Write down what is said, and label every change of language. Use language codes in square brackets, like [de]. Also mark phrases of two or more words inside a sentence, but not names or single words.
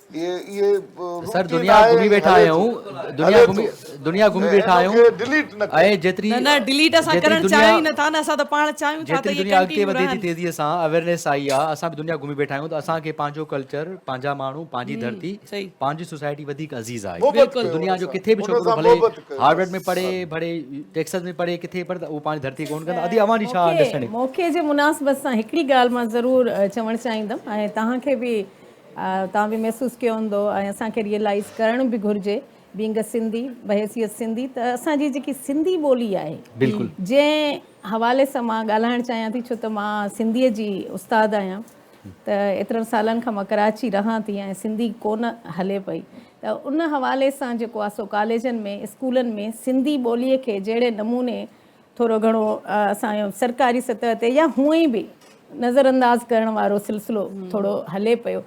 [sd] सर दुनिया घुमी वेठा आहियूं, दुनिया घुमी वेठा आहियूं डिलीट न ऐं जेतिरी न डिलीट असां करणु चाहियूं ई नथा न, असां त पाण चाहियूं था त जेतिरी दुनिया अॻिते वधे थी तेज़ीअ सां अवेयरनेस आई आहे, असां बि दुनिया घुमी वेठा आहियूं त असांखे पंहिंजो कल्चर, पंहिंजा माण्हू, पंहिंजी धरती, पंहिंजी सोसाइटी वधीक अज़ीज़ आहे। दुनिया जो किथे बि छोकिरो भले हार्वर्ड में पढ़े, भले टेक्सास में पढ़े, किथे पढ़े त उहो पंहिंजी धरती कोन कंदा। अदी अवां जी छा अंडरस्टैंडिंग? मौक़े जे मुनासिबत सां हिकिड़ी ॻाल्हि मां ज़रूरु चवणु चाहींदमि ऐं तव्हांखे बि तव्हां बि महसूसु कयो हूंदो ऐं असांखे रियलाइज़ करणु बि घुरिजे [en] being a Sindhi [sd] बहैसियत सिंधी त असांजी जेकी सिंधी ॿोली आहे बिल्कुलु जंहिं हवाले सां मां ॻाल्हाइणु चाहियां थी, छो त मां सिंधीअ जी उस्ताद आहियां त एतिरनि सालनि खां मां कराची रहां थी ऐं सिंधी कोन हले पई त उन हवाले सां जेको आहे सो कॉलेजनि में स्कूलनि में सिंधी ॿोलीअ खे जहिड़े नमूने थोरो घणो असांजो सरकारी सतह ते या हूअं ई बि नज़रअंदाज़ करण वारो सिलसिलो थोरो हले पियो।